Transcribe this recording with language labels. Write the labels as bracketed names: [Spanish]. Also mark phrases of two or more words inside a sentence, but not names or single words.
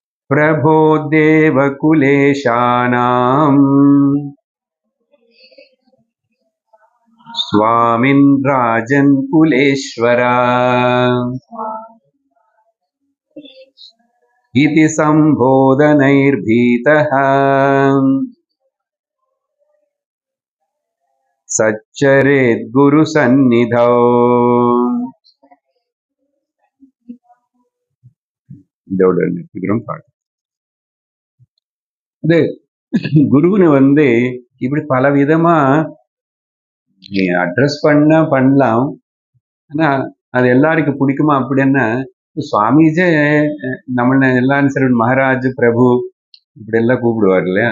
[Sanskrit] प्रभो देवकुलेशानाम् स्वामिन् राजन् कुलेश्वरा इति सम्बोधनैर्भीतः सच्चरेत् गुरुसन्निधौ. [Tamil] இதோட நிறுத்திக்கிறோம் பாட்டு. அது குருன்னு வந்து இப்படி பல விதமா நீ அட்ரஸ் பண்ணலாம். ஆனா அது எல்லாருக்கும் பிடிக்குமா அப்படின்னா, சுவாமிஜே நம்மள எல்லாரும் சரி மகாராஜ் பிரபு இப்படி எல்லாம் கூப்பிடுவார் இல்லையா.